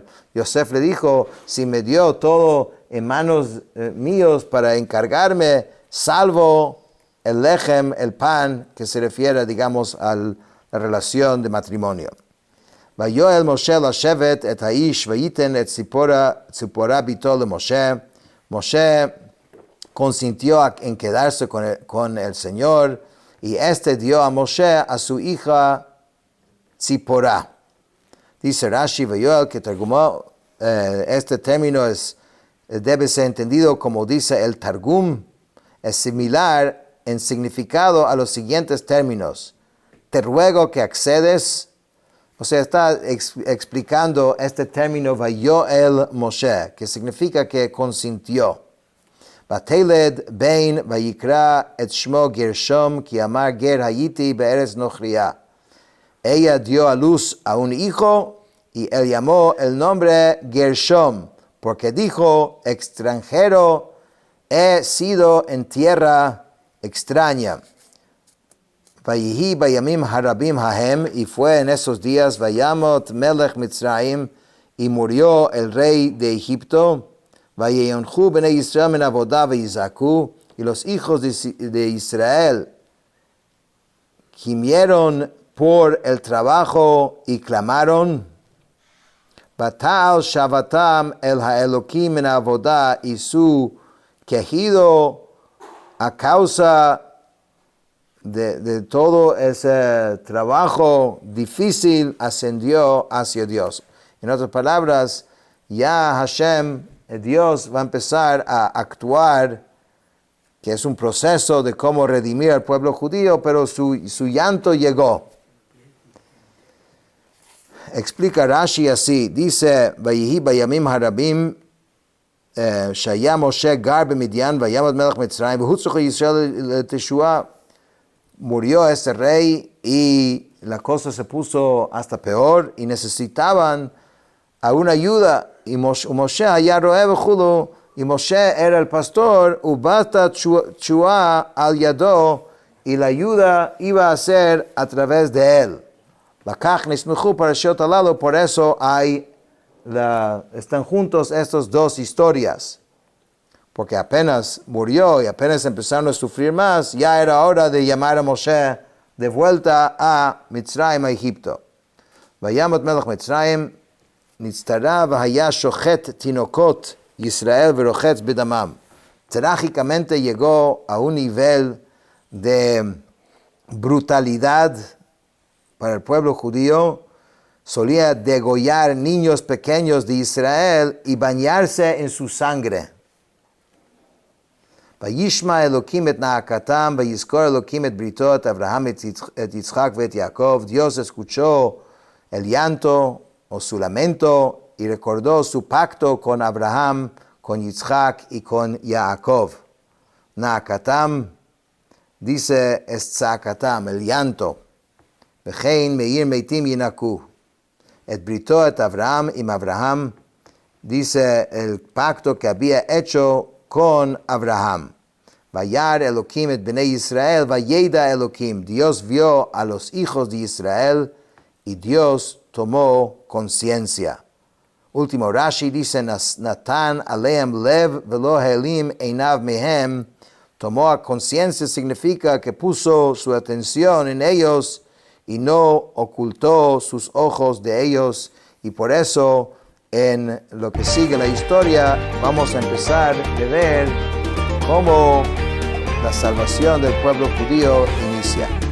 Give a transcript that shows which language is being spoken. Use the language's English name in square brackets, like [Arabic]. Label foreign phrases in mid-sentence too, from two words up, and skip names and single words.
[Spanish] Yosef le dijo, si me dio todo en manos míos para encargarme, salvo el lechem, el pan, que se refiere, digamos, a la relación de matrimonio. [Hebrew] ויואל משה לשבת את האיש וייתן את ציפורה ביתו למשה. [Spanish] Moshe consintió en quedarse con el Señor y este dio a Moshe a su hija Tzipora. Dice Rashi Vayoel que Targumó, este término debe ser entendido como dice el Targum, es similar en significado a los siguientes términos. Te ruego que accedes, o sea, está explicando este término Vayoel Moshe, que significa que consintió. [Hebrew] ותלד בן ויקרא את שמו גרשום כי אמר גר הייתי בארץ נכריה. [Spanish] Ella dio a luz a un hijo y él llamó el nombre Gershom, porque dijo, extranjero he sido en tierra extraña. [Hebrew] ויהי בימים הרבים ההם, [Spanish] y fue en esos días [Hebrew] וימת מלך מצרים, [Spanish] y murió el rey de Egipto. [Hebrew] ויאנחו בני ישראל מן עבודה ויזעקו, [Spanish] y los hijos de Israel gimieron por el trabajo y clamaron. [Hebrew] ותעל שועתם אל האלהים מן עבודה, [Spanish] y su quejido a causa de todo ese trabajo difícil ascendió hacia Dios. En otras palabras, ya Hashem, Dios, va a empezar a actuar, que es un proceso de cómo redimir al pueblo judío, pero su llanto llegó. Explica Rashi así, dice, [Hebrew] ויהי בימים הרבים שהיה משה גר במדין וימת מלך מצרים והוצרכו ישראל תשועה. [Spanish] Murió este rey y la cosa se puso hasta peor y necesitaban a una ayuda. Y Moshe allá roe v'chulo, y Moshe era el pastor, [Hebrew] ובאה תשועה על ידו, [Spanish] y la ayuda iba a ser a través de él. [Hebrew] לכך נסמכו פרשיות אלו, [Spanish] por eso están juntos estas dos historias. Porque apenas murió y apenas empezaron a sufrir más, ya era hora de llamar a Moshe de vuelta a Mitzrayim, a Egipto. [Hebrew] וימת מלך מצרים נצטרע והיה שוחט תינוקות ישראל ורוחץ בדמם. [Spanish] Trágicamente llegó a un nivel de brutalidad para el pueblo judío. Solía degollar niños pequeños de Israel y bañarse en su sangre. [Hebrew] וישמע אלהים את נאקתם ויזכר אלהים את בריתו את אברהם את יצחק את יעקב. [Spanish] Dios escuchó el llanto o su lamento y recordó su pacto con Abraham, con Yitzchak y con Jacob. Naakatam dice estzakatam, el llanto. [Hebrew] וכן מעיר מתים ינאקו. את בריתו את אברהם עם אברהם, [Spanish] dice el pacto que había hecho con Abraham. [Hebrew] וירא אלהים את בני ישראל וידע אלהים. [Spanish] Dios vio a los hijos de Israel y Dios tomó conciencia. Último Rashi dice, [Hebrew] נתן עליהם לב ולא העלים עיניו מהם. [Spanish] Tomó conciencia significa que puso su atención en ellos y no ocultó sus ojos de ellos. Y por eso, en lo que sigue la historia, vamos a empezar a ver cómo la salvación del pueblo judío inicia.